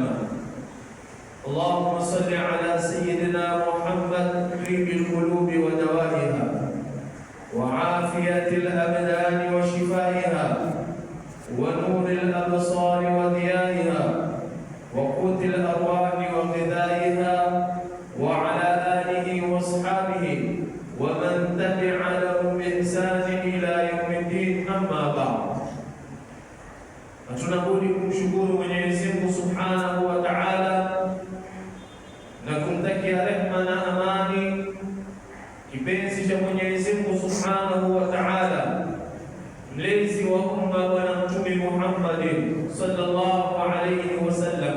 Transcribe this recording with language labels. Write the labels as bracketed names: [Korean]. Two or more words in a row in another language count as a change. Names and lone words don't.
[Arabic] اللهم صل على سيدنا محمد طيب القلوب ودوائها، وعافية الأبدان وشفائها، ونور الأبصار وضيائها، وقوت الأرواح وغذائها، وعلى آله وأصحابه ومن تبع لهم بإحسان إلى يوم الدين. أما بعد، [Swahili] tunabudi kumshukuru Mwenyezi Mungu [Arabic] سبحانه وتعالى [Swahili] na kumtakia rehma na amani kipenzi cha Mwenyezi Mungu [Arabic] سبحانه وتعالى, [Swahili] mlezi wa umma Bwana Mtume Muhammad [Arabic] صلى الله عليه وسلم.